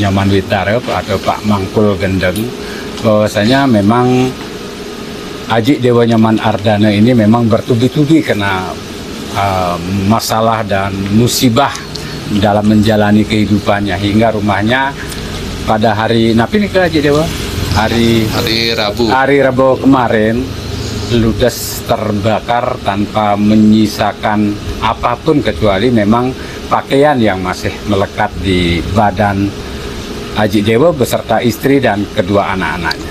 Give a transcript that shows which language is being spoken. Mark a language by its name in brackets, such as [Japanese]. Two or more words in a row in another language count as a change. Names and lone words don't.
[Indonesian] Nyoman Witarep atau Pak Mangkul Gendeng, bahwasanya memang Aji Dewo Nyoman Ardana ini memang bertubi-tubi kena masalah dan musibah dalam menjalani kehidupannya, hingga rumahnya pada hari napi nih ke Aji Dewa hari Rabu kemarin ludes terbakar tanpa menyisakan apapun kecuali memang pakaian yang masih melekat di badan Aji Dewo beserta istri dan kedua anak-anaknya.